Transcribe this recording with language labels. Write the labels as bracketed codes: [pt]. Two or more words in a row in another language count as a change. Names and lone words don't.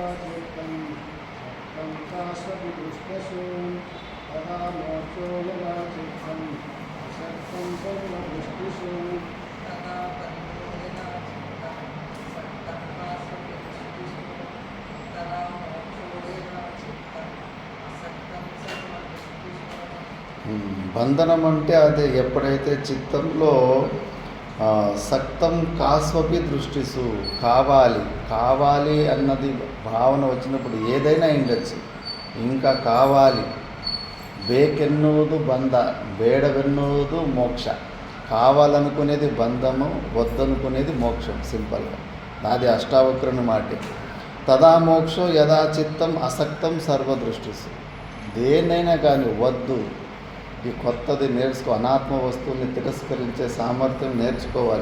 [sa] चित्तं सक्तं कास्वपि दृष्टिषु तदा मोक्षो यदा चित्तं असक्तं सर्वदृष्टिषु. [te] బంధనం అంటే అదే, ఎప్పుడైతే చిత్తంలో [sa] सक्तं कास्वपि दृष्टिषु [te] కావాలి అన్నది భావన వచ్చినప్పుడు ఏదైనా ఉండొచ్చు. ఇంకా కావాలి [kn] ಬೇಕೆನ್ನುವುದು ಬಂಧ, ಬೇಡವೆನ್ನುವುದು [te] మోక్ష. కావాలనుకునేది బంధము, వద్దనుకునేది మోక్షం. సింపుల్గా నాది అష్టావక్రుని మాటే. [sa] तदा मोक्षो यदा चित्तं असक्तं सर्वदृष्टिषु. [te] దేన్నైనా కానీ వద్దు, ఈ కొత్తది నేర్చుకో. అనాత్మ వస్తువుల్ని తిరస్కరించే సామర్థ్యం నేర్చుకోవాలి.